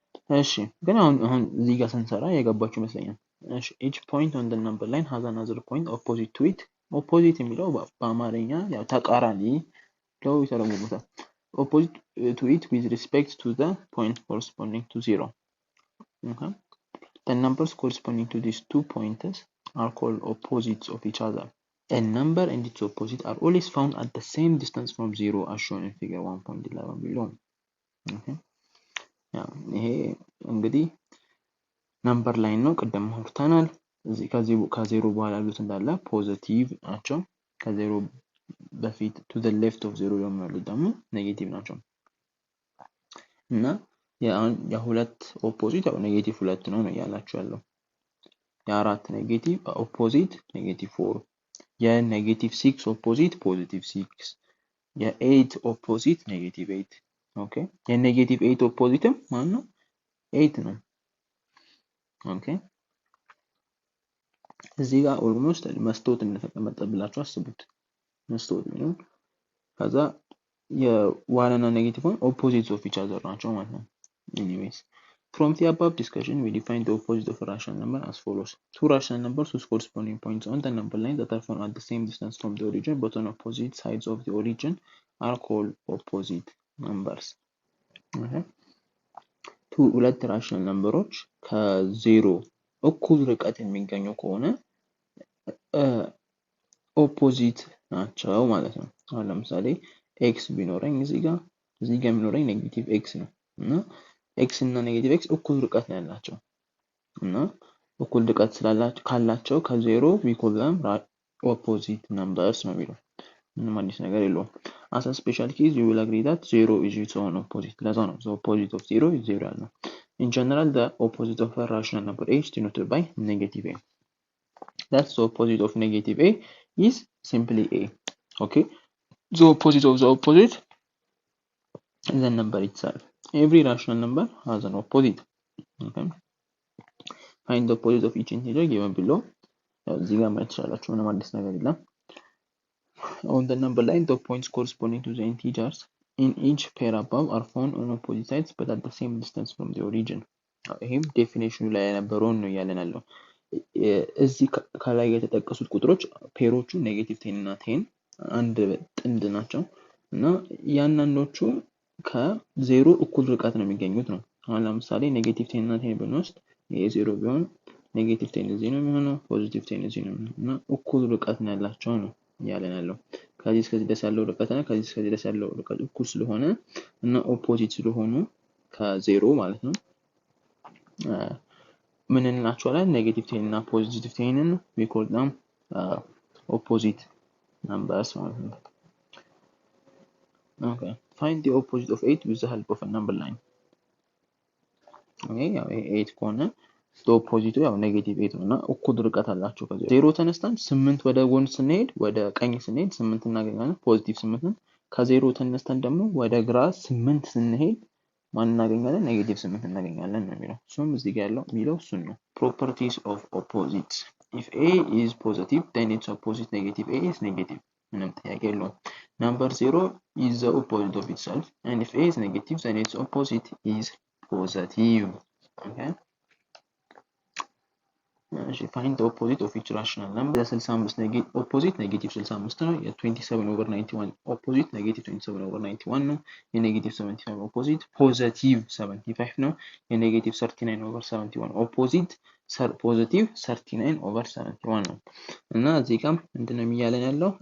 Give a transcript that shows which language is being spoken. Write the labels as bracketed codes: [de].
[am] እሺ ግን አሁን እዚህ ጋር ስንሰራ የገባችሁ ይመስለኛል። እሺ [en] each point on the number line has another point opposite to it opposite [am] የሚለው በአማርኛ ያው ተቃራኒ ብለው ይተረጉሙታል። [en] opposite to it with respect to the point corresponding to 0. Okay. The numbers corresponding to these 2 points are called opposites of each other. A number and its opposite are always found at the same distance from 0 as shown in figure 1.11 below. Okay. [am] ያው ይሄ እንግዲህ ነምበር ላይን ነው። ቅድም አውርተናል። እዚህ ከዜሮ በኋላ ያሉት እንዳለ ፖዚቲቭ ናቸው። ከዜሮ በፊት [en] to the left of 0 [am] ያሉት ደግሞ ኔጌቲቭ ናቸው። እና የሁለት ኦፖዚት ያው ኔጌቲቭ 2 ነው ያላችሁ ያለው። የአራት ኔጌቲቭ ኦፖዚት ኔጌቲቭ 4፣ የኔጌቲቭ 6 ኦፖዚት ፖዚቲቭ 6፣ የ8 ኦፖዚት ኔጌቲቭ 8። ኦኬ የኔጌቲቭ 8 ኦፖዚትም ማን ነው? 8 ነው። ኦኬ እዚህ ጋር ኦልሞስት መስታወት እንደተቀመጠብላችሁ አስቡት። መስታወት ነው። [en] ከዛ የዋን እና ኔጌቲቭ ዋን opposites of each other ናቸው ማለት ነው። anyways from the above discussion we define the opposite of a rational number as follows: two rational numbers whose corresponding points on the number line that are found at the same distance from the origin but on opposite sides of the origin are called opposite numbers. Okay. [am] ሁለት ራሽናል ነምበሮች ከዜሮ እኩል ርቀት የሚገኙ ከሆነ ኦፖዚት ናቸው ማለት ነው። አሁን ለምሳሌ ኤክስ ቢኖረኝ እዚህ ጋር የሚኖረኝ ኔጌቲቭ ኤክስ ነው እና ኤክስ እና ኔጌቲቭ ኤክስ እኩል ርቀት ነው ያላቸው እና እኩል ርቀት ካላቸው ከዜሮ [en] we call them opposite numbers [am] ነው የሚለው። ምንም አዲስ ነገር የለውም። [en] as a special case you will agree that 0 is its own opposite። ለዛ ነው the opposite of 0 is 0 ያልነው። in general the opposite of a rational number a is denoted by negative a. That's the opposite of negative a is simply a. Okay, the opposite of the opposite is the number itself. Every rational number has an opposite. Okay, find the opposite of each integer given below. [am] እዚህ ጋር ማየት ትችላላችሁ። ምንም አዲስ ነገር የለም። [en] On the number line the points corresponding to the integers in each pair above are found on opposite sides but at the same distance from the origin. [am] ይሄም ዴፊኒሽኑ ላይ የነበረውን ነው እያለን ያለው። እዚህ ከላይ የተጠቀሱት ቁጥሮች ፔሮቹ ኔጌቲቭ 10 እና 10 አንድ ጥንድ ናቸው እና ያንዳንዶቹ ከዜሮ እኩል ርቀት ነው የሚገኙት ነው። አሁን ለምሳሌ ኔጌቲቭ 10 እና 10 ብንወስድ ይሄ 0 ቢሆን ኔጌቲቭ 10 እዚህ ነው የሚሆነው፣ ፖዚቲቭ 10 እዚህ ነው የሚሆነው እና እኩል ርቀት ነው ያላቸው ነው እያለን ያለው። ከዚህ እስከዚህ ድረስ ያለው ርቀት እና ከዚህ እስከዚህ ድረስ ያለው ርቀት እኩል ስለሆነ እና ኦፖዚት ስለሆኑ ከዜሮ ማለት ነው ምን እንላቸዋለን? ኔጌቲቭ 10 እና ፖዚቲቭ 10ን [en] we call them opposite numbers ማለት ነው። Okay, find the opposite of 8 with the help of a number line. [am] Okay, ያው 8 ከሆነ the opposite ያው ኔጌቲቭ 8 ነውና እኩል ርቀት አላቸው። ከዚህ 0 ተነስተን 8 ወደ ጎን ስንሄድ ወደ ቀኝ ስንሄድ 8 እናገኛለን፣ ፖዚቲቭ 8 ነው። ከዜሮ ተነስተን ደግሞ ወደ ግራ 8 ስንሄድ ማን እናገኛለን? ኔጌቲቭ 8 እናገኛለን ነው የሚለው። እሱም እዚህ ጋር ያለው የሚለው እሱን ነው። [en] properties of opposites: if a is positive then its opposite negative a is negative። [am] ምንም ጥያቄ የለውም። [en] number 0 is the opposite of itself and if a is negative then its opposite is positive. Okay, find the opposite of each rational number. [am] የ65 opposite negative 65 ነው። የ27/91 opposite negative 27/91 ነው። የኔጌቲቭ 75 opposite positive 75 ነው። የኔጌቲቭ 39/71 opposite positive 39/71 ነው። እና እዚህ ጋር ምንድነው የሚያለን ያለው?